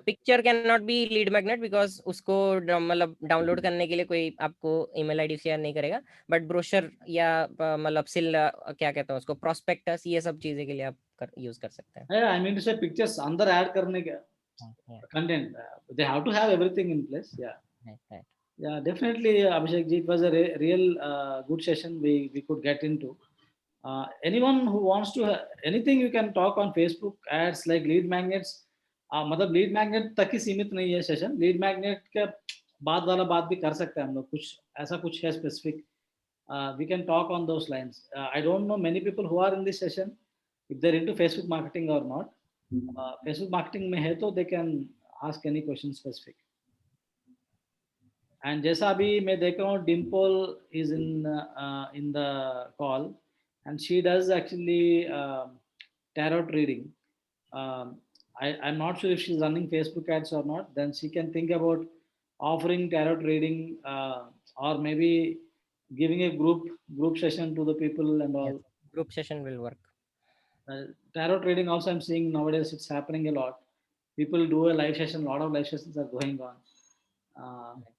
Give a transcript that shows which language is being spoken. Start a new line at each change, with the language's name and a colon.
English: picture can not be lead magnet
Hindi: because उसको मतलब download करने के लिए कोई आपको ईमेल आईडी शेयर नहीं करेगा, बट ब्रोशर या मतलब क्या कहते हैं उसको, प्रोस्पेक्टस, ये सब चीजें के लिए आप यूज कर सकते हैं।
English: I mean to say pictures
Hindi: अंदर ऐड करने के content,
English: They have to have everything in place. या yeah, definitely, Abhishek ji, it was a real good session we could get into. Anyone who wants to anything, you can talk on Facebook ads like lead magnets.
Hindi: मतलब lead magnet तक ही सीमित नहीं है session, lead magnet के बाद वाला बात भी कर सकते हैं हम लोग, कुछ ऐसा कुछ है specific,
English: We can talk on those lines. I don't know many people who are in this session if they are into Facebook marketing और not.
Hindi: फेसबुक मार्केटिंग में है तो
English: They can ask any question specific.
Hindi: And जैसा अभी मैं देख रहा हूँ,
English: Dimple is in the call and she does actually tarot reading. I'm not sure if she's running Facebook ads or not. Then she can think about offering tarot reading, or maybe giving a group session to the people and all. Yes, group session will work. Tarot reading also, I'm seeing nowadays it's happening a lot. People do a live session. A lot of live sessions are going on.